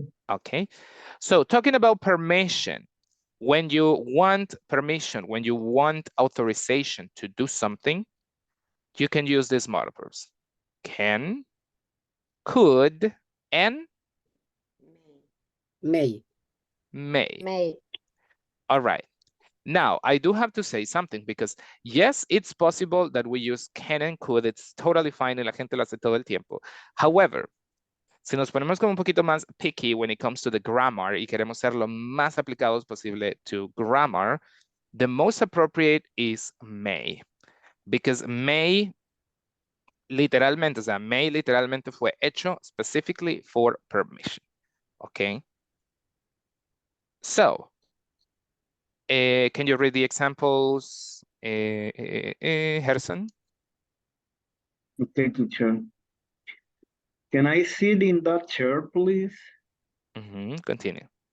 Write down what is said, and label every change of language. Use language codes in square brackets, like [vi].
[en] Okay, so talking about permission, when you want permission, when you want authorization to do something, you can use these modal verbs. Can, could, and May. may. May. All right. Now, I do have to say something because yes, it's possible that we use can and could. It's totally fine [es] y la gente lo hace todo el tiempo. [en] However, [es] si nos ponemos como un poquito más [en] picky when it comes to the grammar [es] y queremos ser lo más aplicados posible [en] to grammar, the most appropriate is may. [es] Because may literalmente, o sea, may literalmente fue hecho [en] specifically for permission. Okay. So, can you read the examples, Gerson? Okay, teacher. Can I sit in that chair, please? Continue.